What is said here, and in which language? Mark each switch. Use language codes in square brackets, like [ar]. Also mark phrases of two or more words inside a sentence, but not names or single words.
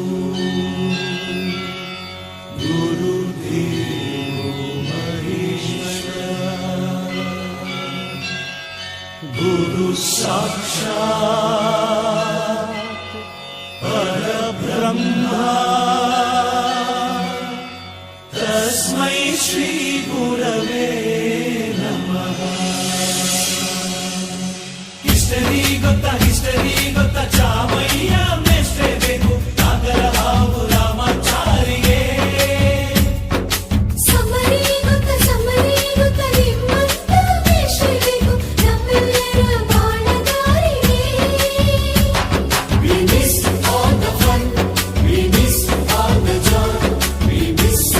[sa] ಗುರು ದೇವೋ ಮಹೇಶ್ವರ ಗುರು ಸಾಕ್ಷಾತ್ ಪರಬ್ರಹ್ಮ ತಸ್ಮೈ ಶ್ರೀ ಗುರವೇ ನಮಃ. [kn] ಹಿಸ್ಟರಿ ಗೊತ್ತಾ ಚಾಮಯ್ಯ ಮೆಷ್ಟೇ ಬೇಕು ನಾಗರ ಹಾವು ರಾಮಾಚಾರಿಗೆ. ಸಮರಿ ಗೊತ್ತ ನಿಮ್ಮಂತ ಮೆಷ್ಟೇ ಬೇಕು ನಮ್ಮೆಲ್ಲರ ಬಾಳಗಾರಿಗೆ. [en] We miss all the fun, we miss all the joy, we miss you.